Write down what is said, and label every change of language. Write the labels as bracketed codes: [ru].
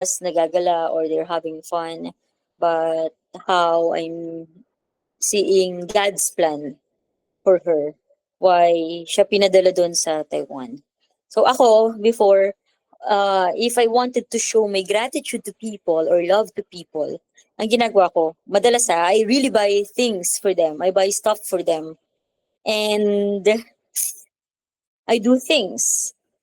[tl] nagagala [en] or they're having fun, but how I'm seeing God's plan for her. Why [tl] siya pinadala doon sa Taiwan. [en] So ako, before, if I wanted to show my gratitude to people or love to people, [tl] ang ginagawa ko, madalas [en] I really buy things for them. I buy stuff for them. And I do things.